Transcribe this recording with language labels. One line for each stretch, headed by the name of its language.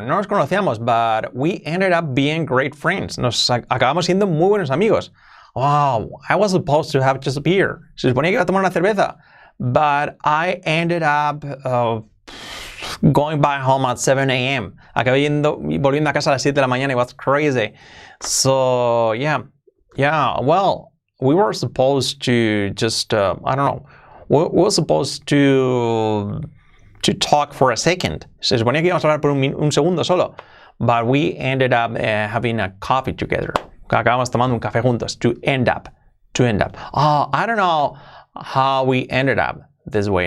Spanish: No nos conocíamos,
English: but we ended up being great friends.
Spanish: Nos acabamos siendo muy buenos amigos.
English: I was supposed to have just a beer.
Spanish: Se suponía que iba a tomar una cerveza,
English: but I ended up going back home at 7 a.m.
Spanish: Acabé volviendo a casa a las 7 de la mañana.
English: It was crazy. So, yeah, well, we were supposed to just, we were supposed to talk for a second.
Spanish: Se suponía que íbamos a hablar por un segundo solo.
English: But we ended up having a coffee together.
Spanish: Acabamos tomando un café juntos.
English: To end up. I don't know how we ended up this way.